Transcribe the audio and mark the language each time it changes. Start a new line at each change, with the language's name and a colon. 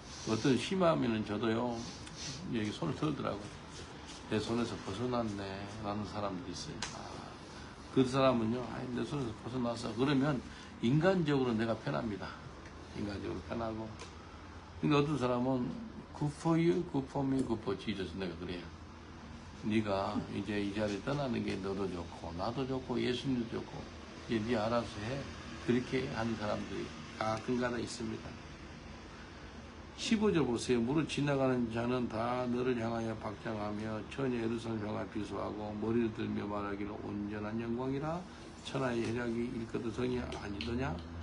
Korean: 어떤 심하면은 저도요 여기 손을 털더라고요. 내 손에서 벗어났네 라는 사람들이 있어요. 그 사람은요 내 손에서 벗어났어 그러면 인간적으로 내가 편합니다. 인간적으로 편하고. 근데 어떤 사람은
English: Good for you, good for me, good for Jesus.
Korean: 내가 그래요. 네가 이제 이 자리에 떠나는 게 너도 좋고 나도 좋고 예수님도 좋고 이제 네 알아서 해. 그렇게 하는 사람들이 가끔가다 있습니다. 15절 보세요. 무릇 지나가는 자는 다 너를 향하여 박장하며 처녀 예루살렘 향하여 비수하고 머리를 들며 말하기를 온전한 영광이라 천하의 혜락이 일거드 성이 아니더냐.